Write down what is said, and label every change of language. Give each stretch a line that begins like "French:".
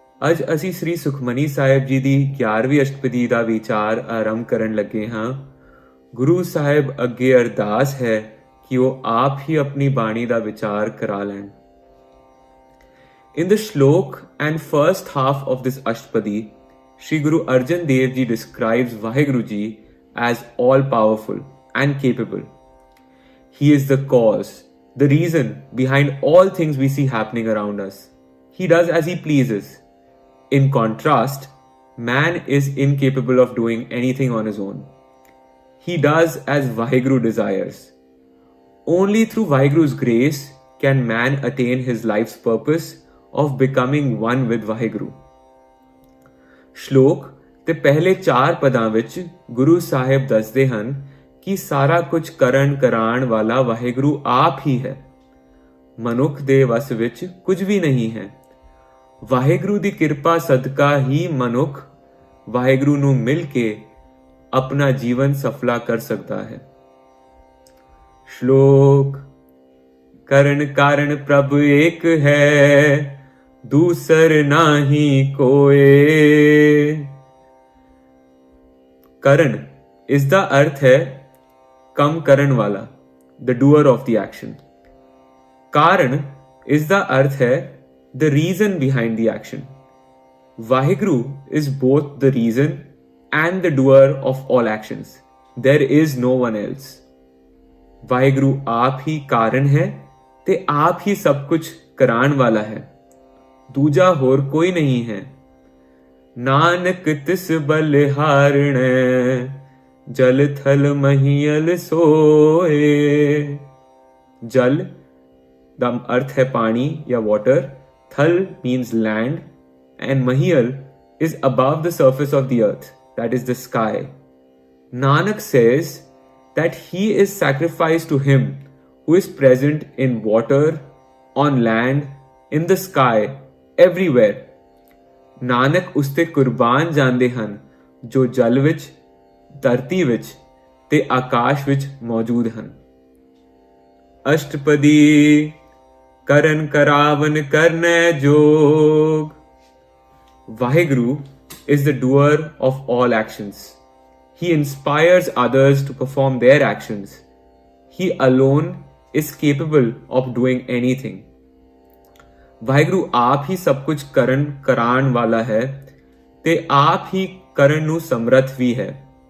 Punjabi: ਅੱਜ ਅਸੀਂ ਸ੍ਰੀ ਸੁਖਮਨੀ ਸਾਹਿਬ ਜੀ ਦੀ 11ਵੀਂ ਅਸ਼ਟਪਦੀ ਦਾ ਵਿਚਾਰ ਆਰੰਭ ਕਰਨ ਲੱਗੇ ਹਾਂ। ਗੁਰੂ ਸਾਹਿਬ ਅੱਗੇ ਅਰਦਾਸ ਹੈ ਕਿ ਉਹ ਆਪ ਹੀ ਆਪਣੀ ਬਾਣੀ ਦਾ ਵਿਚਾਰ ਕਰਾ ਲੈਣ।
English: In the shlok and first half of this Ashtapadi, Sri Guru Arjan Dev Ji describes Vaheguru Ji as all-powerful and capable. He is the cause, the reason behind all things we see happening around us. He does as he pleases. In contrast, man is incapable of doing anything on his own. He does as Vaheguru desires. Only through Vaheguru's grace can man attain his life's purpose of becoming one with Vaheguru.
Punjabi: ਸ਼ਲੋਕ ਤੇ ਪਹਿਲੇ 4 ਪਦਾਂ ਵਿੱਚ ਗੁਰੂ ਸਾਹਿਬ ਦੱਸਦੇ ਹਨ ਕਿ ਸਾਰਾ ਕੁਝ ਕਰਨ ਕਰਾਉਣ ਵਾਲਾ ਵਾਹਿਗੁਰੂ ਆਪ ਹੀ ਹੈ। ਮਨੁੱਖ ਦੇ ਵਸ ਵਿੱਚ ਕੁਝ ਵੀ ਨਹੀਂ ਹੈ। ਵਾਹਿਗੁਰੂ ਦੀ ਕਿਰਪਾ ਸਦਕਾ ਹੀ ਮਨੁੱਖ ਵਾਹਿਗੁਰੂ ਨੂੰ ਮਿਲ ਕੇ ਆਪਣਾ ਜੀਵਨ ਸਫਲਾ ਕਰ ਸਕਦਾ ਹੈ। ਸ਼ਲੋਕ ਕਰਨ ਕਾਰਨ ਪ੍ਰਭ ਏਕ ਹੈ ਦੂਸਰ ਨਾਹੀ ਕੋਏ। ਕਰਨ ਇਸ ਦਾ ਅਰਥ ਹੈ ਕੰਮ ਕਰਨ ਵਾਲਾ,
English: the doer of the action.
Punjabi: ਕਾਰਨ ਇਸ ਦਾ ਅਰਥ ਹੈ
English: the reason behind the action. Vaheguru is both the reason and the doer of all actions. There is no one else.
Punjabi: Vaheguru ਆਪ ਹੀ ਕਾਰਨ ਹੈ ਤੇ ਆਪ ਹੀ ਸਭ ਕੁਝ ਕਰਾਉਣ ਵਾਲਾ ਹੈ। ਦੂਜਾ ਹੋਰ ਕੋਈ ਨਹੀਂ ਹੈ। ਨਾਨਕ ਤਿਸ ਬਲਿਹਾਰਣੈ ਜਲ ਥਲ ਮਹੀਲ ਸੋਏ। ਜਲ ਦਾ ਅਰਥ ਹੈ ਪਾਣੀ ਜਾਂ ਵਾਟਰ,
English: Thal means land, and mahil is above the surface of the earth, that is the sky. Nanak says that he is sacrificed to him who is present in water, on land, in the sky, everywhere.
Punjabi: Nanak ਉਸ ਤੇ ਕੁਰਬਾਨ ਜਾਂਦੇ ਹਨ ਜੋ ਜਲ ਵਿੱਚ, ਧਰਤੀ ਵਿੱਚ ਤੇ ਆਕਾਸ਼ ਵਿੱਚ ਮੌਜੂਦ ਹਨ। अष्टपदी ਕਰਨ ਕਰਾਵਨ ਕਰਨੈ ਜੋਗ.
English: Vaheguru is the doer of all actions. He inspires others to perform their actions. He alone is capable of doing anything.
Punjabi: Waheguru ਆਪ ਹੀ ਸਭ ਕੁਝ ਕਰਨ ਕਰਾਉਣ ਵਾਲਾ ਹੈ ਤੇ ਆਪ ਹੀ ਕਰਨ ਨੂੰ ਸਮਰੱਥ ਵੀ ਹੈ.